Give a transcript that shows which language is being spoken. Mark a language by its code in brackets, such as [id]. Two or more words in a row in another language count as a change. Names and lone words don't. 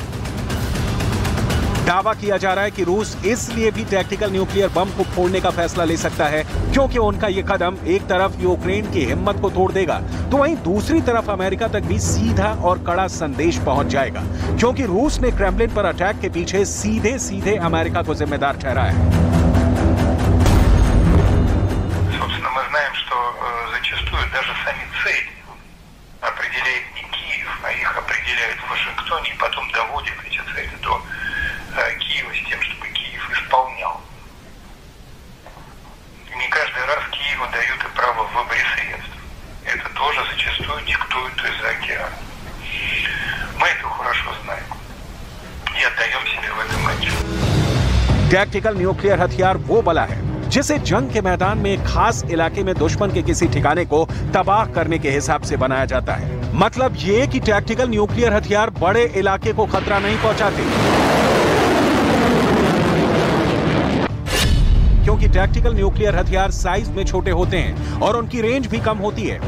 [hi] दावा किया जा रहा है कि रूस इसलिए भी [en] tactical nuclear [hi] बम को फोड़ने का फैसला ले सकता है क्योंकि उनका यह कदम एक तरफ यूक्रेन की हिम्मत को तोड़ देगा तो वहीं दूसरी तरफ अमेरिका तक भी सीधा और कड़ा संदेश पहुंच जाएगा, क्योंकि रूस ने क्रेमलिन पर अटैक के पीछे सीधे सीधे अमेरिका को जिम्मेदार ठहराया है। [ru] Киева с тем, чтобы Киев исполнял. Не каждый раз Киеву дают и право в выборе средств. Это тоже зачастую диктуют из-за океана. Мы это хорошо знаем и отдаем себе в этом отчет. [en] tactical nuclear [hi] हथियार वो बला है जिसे जंग के मैदान में एक खास इलाके में दुश्मन के किसी ठिकाने को तबाह करने के हिसाब से बनाया जाता है। मतलब ये कि [en] tactical nuclear [hi] हथियार बड़े इलाके को खतरा नहीं पहुंचाते, क्योंकि [en] tactical nuclear [hi] हथियार साइज में छोटे होते हैं और उनकी रेंज भी कम होती है।